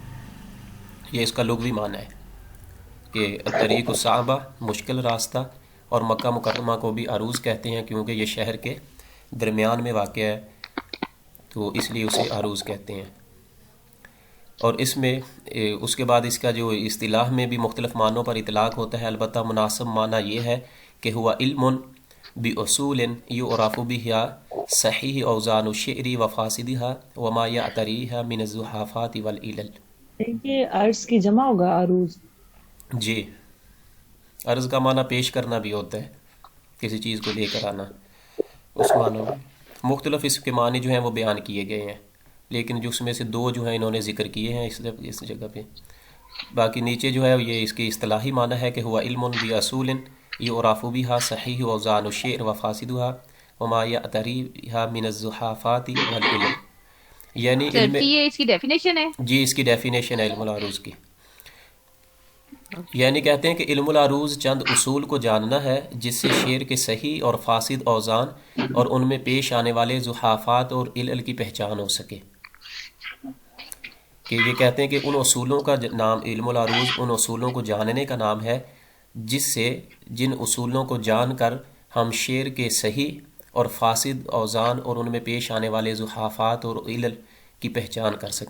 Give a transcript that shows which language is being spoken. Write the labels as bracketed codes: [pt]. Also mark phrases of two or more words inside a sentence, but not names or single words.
[ur] یہ اس کا لغوی معنی ہے کہ [ar] الطریق الصعبہ [ur] مشکل راستہ، اور مکہ مکرمہ کو بھی عروض کہتے ہیں کیونکہ یہ شہر کے درمیان میں واقع ہے، تو اس لیے اسے عروض کہتے ہیں۔ اور اس میں اس کے بعد اس کا جو اصطلاح میں بھی مختلف معنوں پر اطلاق ہوتا ہے، البتہ مناسب معنی یہ ہے کہ [ar] ہوا علم باصول یعرف بها صحیح اوزان الشعر وفاسدها وما یعتریها من الزحافات والعلل۔ [ur] یہ عرض کی جمع ہوگا عروض؟ جی، عرض کا معنی پیش کرنا بھی ہوتا ہے، کسی چیز کو لے کر آنا، اس معنی میں مختلف اس کے معنی جو ہیں وہ بیان کیے گئے ہیں، لیکن جو اس میں سے 2 جو ہیں انہوں نے ذکر کیے ہیں اس جگہ پہ۔ باقی نیچے جو ہے یہ اس کی اصطلاحی معنی ہے کہ [ar] ہوا علم باصول یعرف بها صحیح اوزان الشعر وفاسدها وما یعتریها من الزحافات والعلل، [ur] یعنی سر علم، جی یہ اس کی ڈیفینیشن ہے؟ جی اس کی ڈیفینیشن ہے علم العروض کی۔ اوکے۔ یعنی کہتے ہیں کہ علم العروض چند اصول کو جاننا ہے جس سے شعر کے صحیح اور فاسد اوزان اور ان میں پیش آنے والے زحافات اور علل کی پہچان ہو سکے۔ کہ یہ کہتے ہیں کہ ان اصولوں کا نام علم العروض ان اصولوں کو جاننے کا نام ہے جس سے جن اصولوں کو جان کر ہم شعر کے صحیح اور فاسد اوزان اور ان میں پیش آنے والے زحافات اور علل کی پہچان کر سکیں۔